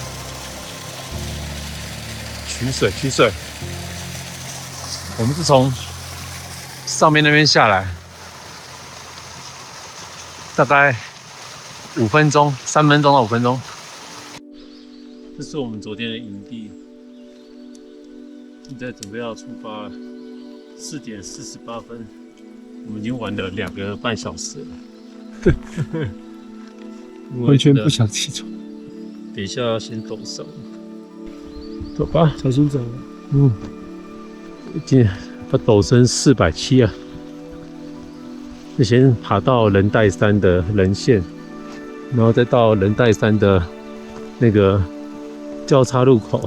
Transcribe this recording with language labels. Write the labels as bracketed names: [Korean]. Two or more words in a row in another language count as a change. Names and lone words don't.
[Chinese] 取水，我們是從上面那邊下來，大概5分鐘，3分鐘到5分鐘。這是我們昨天的營地，現在準備要出發了。4點48分，我們已經玩了2個半小時了，完全不想起床。等一下要先走上，走吧，小心走。今天把陡升470啊，就先爬到仁代山的仁線，然後再到仁代山的那個交叉路口。